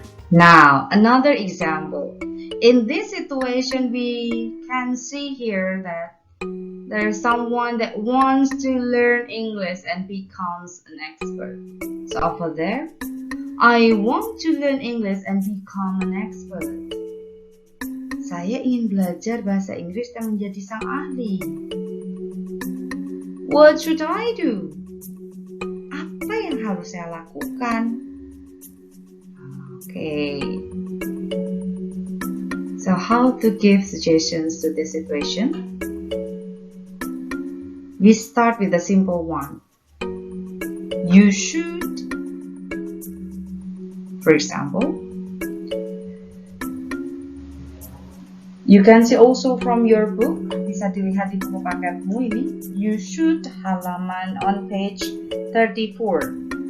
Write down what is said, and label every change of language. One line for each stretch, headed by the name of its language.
English: Now, another example. In this situation, we can see here that there's someone that wants to learn English and becomes an expert. So over there, I want to learn English and become an expert.
Indonesian: Saya ingin belajar bahasa Inggris dan menjadi sang ahli.
English: What should I do?
Indonesian: Apa yang harus saya lakukan?
English: Okay. So how to give suggestions to this situation? We start with a simple one. You should. For example, you can see also from your book,
Indonesian: bisa dilihat di buku paketmu ini,
English: you should halaman on page 34.